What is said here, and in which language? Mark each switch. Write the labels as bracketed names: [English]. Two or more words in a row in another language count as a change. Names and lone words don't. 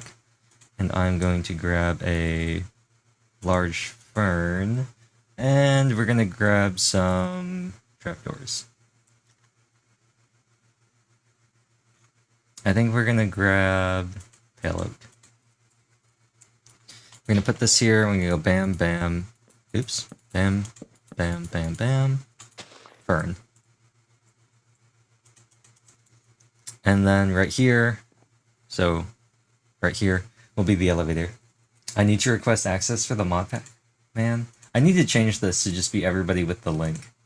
[English] And I'm going to grab a large fern. And we're going to grab some trapdoors. I think we're going to grab pale oak. We're going to put this here. We're going to go bam, bam. Oops. Bam, bam, bam, bam. Fern. And then right here, so right here will be the elevator. I need to request access for the mod pack. Man, I need to change this to just be everybody with the link.